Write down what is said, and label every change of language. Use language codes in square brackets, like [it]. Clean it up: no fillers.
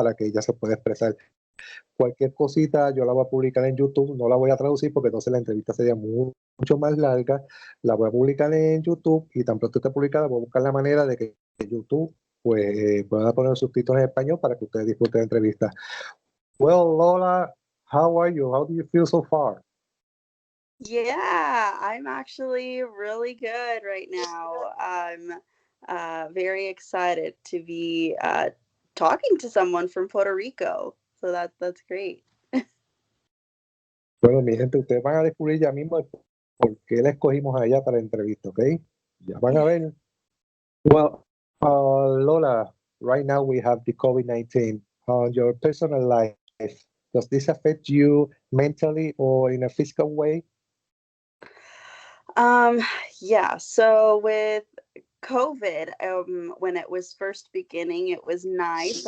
[es] Para que ella se pueda expresar. Cualquier cosita yo la voy a publicar en YouTube, no la voy a traducir porque entonces la entrevista sería mucho más larga. La voy a publicar en YouTube y tan pronto esté publicada voy a buscar la manera de que YouTube pues pueda poner subtítulos en español para que ustedes disfruten la entrevista. [en] Well, Lola, how are you? How do you feel so far? Yeah, I'm actually really good right now. I'm very excited to be talking to someone from Puerto Rico. So that's great. [es] Bueno, mi gente, ustedes van a descubrir ya mismo por qué la escogimos allá para la entrevista, ¿ok? Ya van a ver. [en] Well, Lola, right now we have the COVID-19 on your personal life. Does this affect you mentally or in a physical way? Um, yeah, so with COVID, when it was first beginning, it was nice.